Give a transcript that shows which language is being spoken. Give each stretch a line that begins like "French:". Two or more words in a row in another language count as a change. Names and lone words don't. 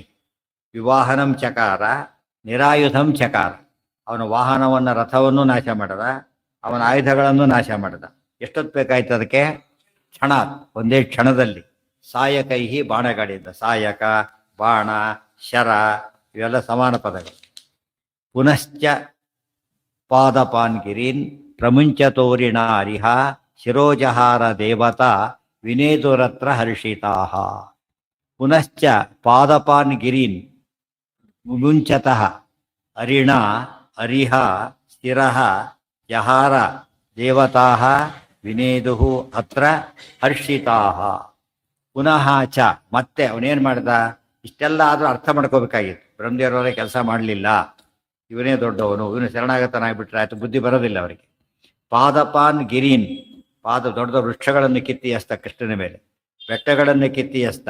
Sanskrit: ವಿವಾಹನಂ ಚಕಾರ, ನಿರಾಯುಧಂ ಚಕಾರ.
Kannada: ಅವನ ವಾಹನವನ್ನು ರಥವನ್ನು ನಾಶ ಮಾಡದ, ಅವನ ಆಯುಧಗಳನ್ನು ನಾಶ ಮಾಡದ. ಎಷ್ಟೊತ್ತು ಬೇಕಾಯ್ತು ಅದಕ್ಕೆ? ಕ್ಷಣ, ಒಂದೇ ಕ್ಷಣದಲ್ಲಿ. ಸಾಯಕೈಹಿ ಬಾಣಗಳಿಂದ. ಸಾಯಕ, ಬಾಣ, ಶರ ಇವೆಲ್ಲ ಸಮಾನ ಪದಗಳು.
Sanskrit: ಪುನಶ್ಚ ಪಾದಪಾನ್ ಗಿರೀನ್ ಪ್ರಮುಂಚತೋರಿಣ ಅರಿಹ ಶಿರೋಜಹಾರ ದೇವತಾ ವಿನೇದುರತ್ರ ಹರ್ಷಿತಾಃ. ಪುನಶ್ಚ ಪಾದಪಾನ್ ಗಿರೀನ್ ಮುಂಚತಃ ಅರಿಣ ಅರಿಹ ಸ್ಥಿರಃ ಜಹಾರ ದೇವತಾಃ ವಿನೇದುಃ ಅತ್ರ ಹರ್ಷಿತಾಃ. ಪುನಃ ಚ,
Kannada: ಮತ್ತೆ ಅವನೇನು ಮಾಡ್ದ? ಇಷ್ಟೆಲ್ಲ ಆದರೂ ಅರ್ಥ ಮಾಡ್ಕೋಬೇಕಾಗಿತ್ತು. ಬ್ರಹ್ಮದೇವರವರೇ ಕೆಲಸ ಮಾಡಲಿಲ್ಲ, ಇವನೇ ದೊಡ್ಡವನು, ಇವನು ಶರಣಾಗತನಾಗ್ಬಿಟ್ರೆ ಆಯ್ತು, ಬುದ್ಧಿ ಬರೋದಿಲ್ಲ ಅವರಿಗೆ.
Sanskrit: ಪಾದಪಾನ್ ಗಿರೀನ್,
Kannada: ಪಾದ ದೊಡ್ಡ ದೊಡ್ಡ ವೃಕ್ಷಗಳನ್ನು ಕಿತ್ತಿ ಎಸ್ತ ಕೃಷ್ಣನ ಮೇಲೆ, ಬೆಟ್ಟಗಳನ್ನು ಕಿತ್ತಿ ಎಸ್ತ.